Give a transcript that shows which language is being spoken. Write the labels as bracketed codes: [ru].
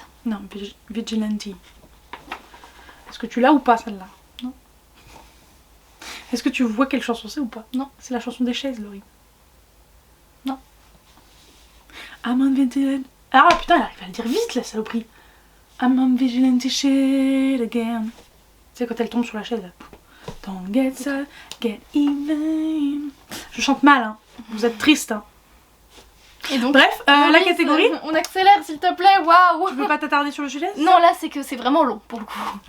[fr] Non, Vigilante. Est-ce que tu l'as ou pas celle-là? Non. Est-ce que tu vois quelle chanson c'est ou pas? Non. C'est la chanson des chaises, Laurie. Non. [en] I'm on vigilante. [fr] Ah putain, elle arrive à le dire vite la saloperie. [en] I'm on vigilante shit again. [fr] Tu sais quand elle tombe sur la chaise là. [en] Don't get so, get even. [fr] Je chante mal, hein. Vous êtes triste, hein. Et donc, bref, la catégorie. On accélère s'il te plaît, waouh. Tu peux pas t'attarder sur le sujet? Non, là c'est que c'est vraiment long pour le coup.